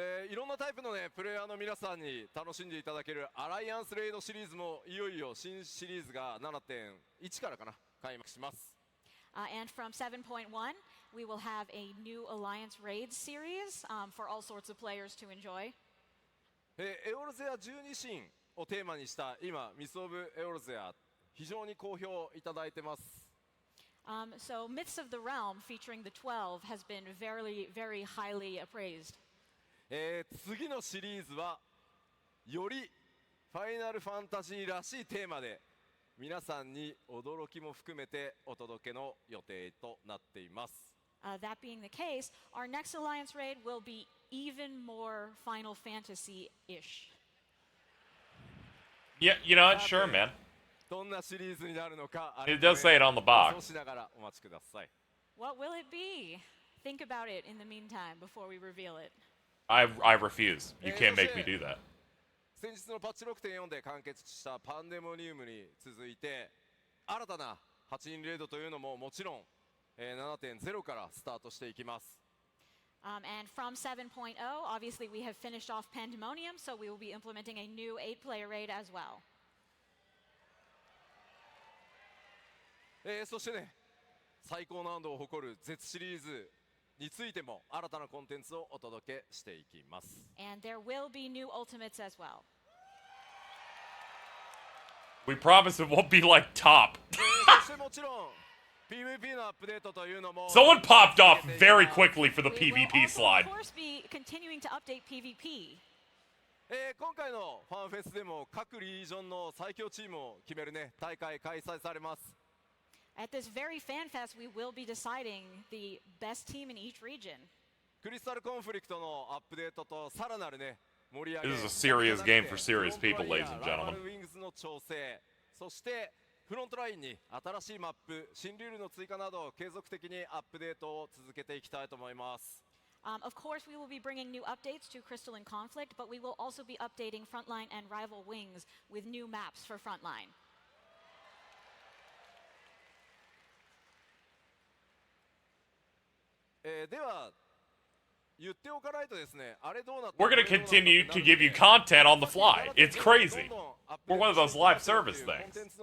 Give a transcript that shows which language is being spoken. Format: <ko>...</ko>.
<ja>いろんなタイプのねプレイヤーの皆さんに楽しんでいただけるアライアンスレイドシリーズもいよいよ新シリーズが 7.1 からかな開幕します。</ja> <en>And from 7.1, we will have a new Alliance Raid series for all sorts of players to enjoy.</en> <ja>エオルゼア12神をテーマにした今ミス・オブ・エオルゼア非常に好評いただいてます。</ja> <en>So Myths of the Realm featuring the 12 has been very, very highly appraised.</en> <ja>次のシリーズはよりファイナルファンタジーらしいテーマで皆さんに驚きも含めてお届けの予定となっています。</ja> <en>That being the case, our next Alliance Raid will be even more Final Fantasy-ish. Yeah, you know what? Sure, man.</en> <ja>どんなシリーズになるのか、</ja> <en>It does say it on the box.</en> <ja>そうしながらお待ちください。</ja> <en>What will it be? Think about it in the meantime before we reveal it. I refuse. You can't make me do that.</en> <ja>先日のパッチ 6.4 で完結したパンデモニウムに続いて、新たな8人レードというのももちろん、7.0 からスタートしていきます。</ja> <en>And from 7.0, obviously we have finished off Pandemonium, so we will be implementing a new 8-player raid as well.</en> <ja>そしてね、最高難度を誇る Z シリーズについても新たなコンテンツをお届けしていきます。</ja> <en>And there will be new ultimates as well. We promise it won't be like top.</en> <ja>そしてもちろん PVP のアップデートというのも</ja> <en>Someone popped off very quickly for the We will PvP also, slide. of course, be continuing to update PvP.</en> <ja>今回のファンフェスでも各リージョンの最強チームを決めるね大会開催されます。</ja> <en>At this very FanFest, we will be deciding the best team in each region.</en> <ja>クリスタルコンフリクトのアップデートとさらなるね盛り上げ</ja> <en>This is a serious game for serious people, ladies and</en> <ja>ライバ</ja> <en>gentlemen.</en> <ja>ルウィングスの調整、そしてフロントラインに新しいマップ、新ルールの追加など継続的にアップデートを続けていきたいと思います。</ja> <en>Of course, we will be bringing new updates to Crystal and Conflict, but we will also be updating Frontline and Rival Wings with new maps for Frontline.</en> <ja>では言っておかないとですね、あれどうなった</ja> <en>We're gonna continue to give you content on the fly. It's crazy. We're one of those live service things.</en>